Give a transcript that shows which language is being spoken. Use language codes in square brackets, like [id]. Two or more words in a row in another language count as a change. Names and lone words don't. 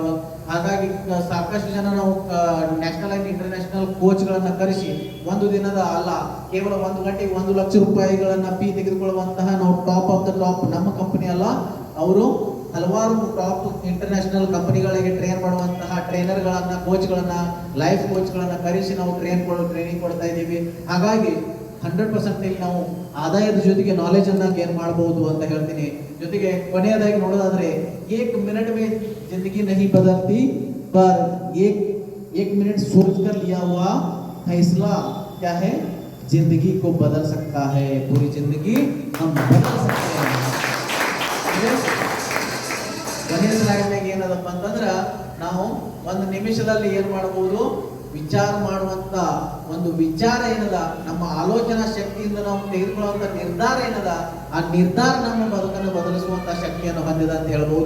[kn] ಹಾಗಾಗಿ ಸಾಕಷ್ಟು ಜನ ನಾವು [en] national and international [kn] ಕೋಚ್ಗಳನ್ನ ಕರೆಸಿ ಒಂದು ದಿನದ ಅಲ್ಲ, ಕೇವಲ 1 ಗಂಟೆಗೆ 1 ಲಕ್ಷ ರೂಪಾಯಿಗಳನ್ನ ಫೀ ತೆಗೆದುಕೊಳ್ಳುವಂತಹ ನಾವು [en] top of the top [kn] ನಮ್ಮ ಕಂಪನಿ ಅಲ್ಲ, ಅವರು ಹಲವಾರು [en] top international [kn] ಕಂಪನಿಗಳಿಗೆ ಟ್ರೈನ್ ಮಾಡುವಂತಹ ಟ್ರೈನರ್ಗಳನ್ನ, ಕೋಚ್ಗಳನ್ನ, ಲೈಫ್ ಕೋಚ್ಗಳನ್ನ ಕರೆಸಿ ನಾವು ಟ್ರೈನಿಂಗ್ ಕೊಡ್ತಾ ಇದ್ದೀವಿ. ಹಾಗಾಗಿ 100% ಇಲ್ಲಿ ನಾವು ಆದಾಯದ ಜೊತೆಗೆ ನಾಲೆಜ್ ಅನ್ನ ಗೇನ್ ಮಾಡಬಹುದು ಅಂತ ಹೇಳ್ತೀನಿ. ಜೊತೆಗೆ ಕೊನೆಯದಾಗಿ ನೋಡೋದಾದ್ರೆ [hi] 1 ಮಿನಿಟ್ में जिंदगी नहीं बदलती पर 1 मिनट सोचकर लिया हुआ फैसला क्या है, जिंदगी को बदल सकता है. पूरी जिंदगी हम बदल सकते हैं. [kn] ಕೊನೆಯ ಸ್ಲೈಡ್ನಾಗ ಏನದಪ್ಪ ಅಂತಂದ್ರೆ ನಾವು 1 ನಿಮಿಷದಲ್ಲಿ ಏನ್ ಮಾಡಬಹುದು, ವಿಚಾರ ಮಾಡುವಂತ ಒಂದು ವಿಚಾರ ಏನದ, ನಮ್ಮ ಆಲೋಚನಾ ಶಕ್ತಿಯಿಂದ ನಾವು ತೆಗೆದುಕೊಳ್ಳುವಂತ ನಿರ್ಧಾರ ಏನದ, ಆ ನಿರ್ಧಾರ ನಮ್ಮ ಬದುಕನ್ನು ಬದಲಿಸುವಂತ ಶಕ್ತಿಯನ್ನು ಹೊಂದಿದೆ ಅಂತ ಹೇಳ್ಬೋದು.